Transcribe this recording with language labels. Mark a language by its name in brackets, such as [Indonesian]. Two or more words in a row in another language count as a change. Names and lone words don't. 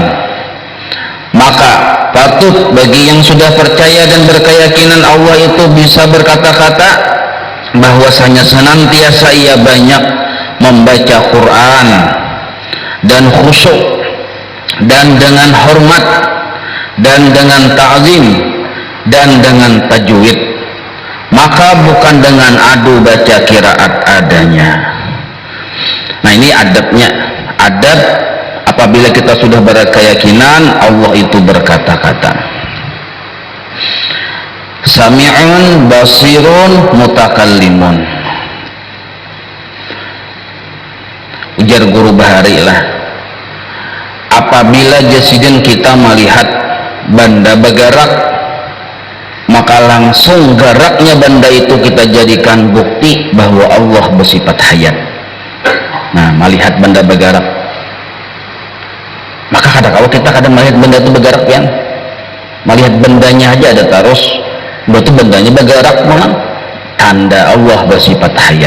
[Indonesian] Maka patut bagi yang sudah percaya dan berkeyakinan Allah itu bisa berkata-kata, bahwasanya senantiasa ia banyak membaca Quran dan khusyuk dan dengan hormat dan dengan ta'zim dan dengan tajwid, maka bukan dengan adu baca qiraat adanya. Nah, ini adabnya. Adab apabila kita sudah berkeyakinan Allah itu berkata-kata. [Arabic] سميع بصير متكلم. [Indonesian] Ujar guru Bahari lah, apabila jasidin kita melihat benda bergerak, maka langsung geraknya benda itu kita jadikan bukti bahwa Allah bersifat hayat. Nah, melihat benda bergerak, maka kadang-kadang kita kadang melihat benda itu bergerak, yang melihat bendanya aja ada terus, berarti bendanya bergerak, memang tanda Allah bersifat hayat.